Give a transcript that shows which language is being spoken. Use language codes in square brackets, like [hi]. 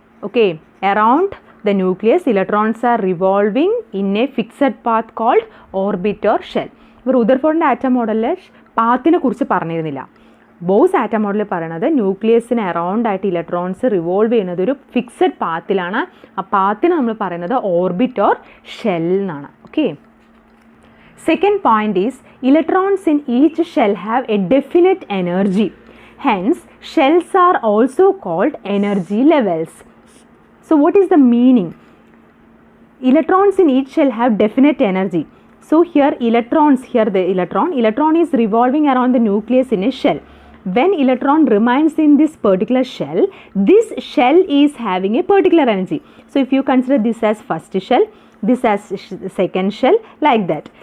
[en] Okay, around the nucleus electrons are revolving in a fixed path called orbit or shell. [ml] Rutherford's atom model പാത്തിനെ കുറിച്ച് പറഞ്ഞിരുന്നില്ല. Boss atom മോഡലിൽ പറയുന്നത് ന്യൂക്ലിയസിന് around ആയിട്ട് electrons revolve ചെയ്യുന്നത് ഒരു fixed പാത്തിലാണ്. ആ പാത്തിനെ നമ്മൾ പറയുന്നത് ഓർബിറ്റ് ഓർ ഷെൽ എന്നാണ്. Okay. [en] Second point is electrons in each shell have a definite energy. Hence shells are also called energy levels. So what is the meaning? Electrons in each shell have definite energy. So here the electron is revolving around the nucleus in a shell. When electron remains in this particular shell, this shell is having a particular energy. So if you consider this as first shell, this as second shell, like that.